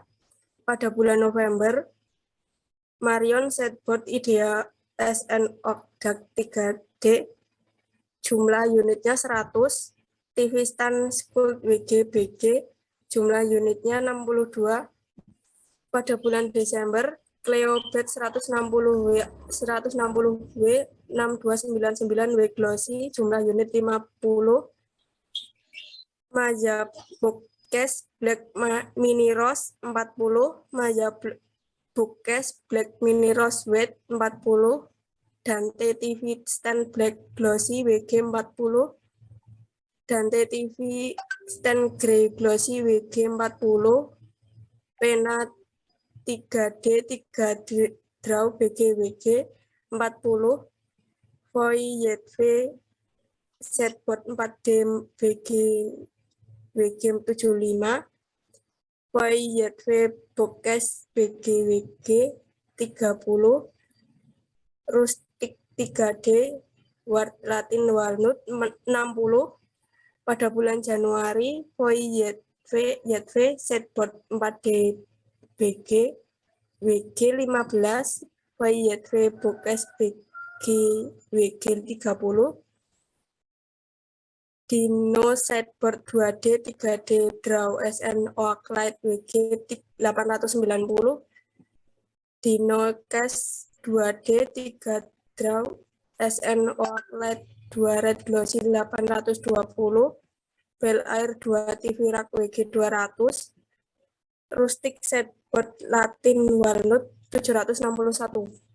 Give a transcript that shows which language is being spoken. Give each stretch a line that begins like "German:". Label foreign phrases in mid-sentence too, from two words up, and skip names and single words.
Indonesian: Pada bulan November, Marion setboard Idea SN Ogdak 3D jumlah unitnya 100, TV stand School WG BG jumlah unitnya 62. Pada bulan Desember, Cleo Bed 160W 6299W Glossy jumlah unit 50, Maja Bookcase Black Mini Rose 40, Maja Bookcase Black Mini Rose Weight 40, Dante TV Stand Black Glossy WG 40, Dante TV Stand Grey Glossy WG 40, Pena 3D Draw BG 40, Voyet V Setboard 4D WG 75, Voyet V Bookcase WG 30, Rustic 3D Latin Walnut 60. Pada bulan Januari, Voyet V Setboard 4D BG WG 15, Voyet V Bookcase BG WG 30, Dino Setboard 2D 3D Draw SN Oaklight WG 890, Dino Case 2D 3 Draw SN Oaklight 2 Red Glossy 820, Bel Air 2 TV rak WG 200, Rustic Setboard Latin Walnut 761.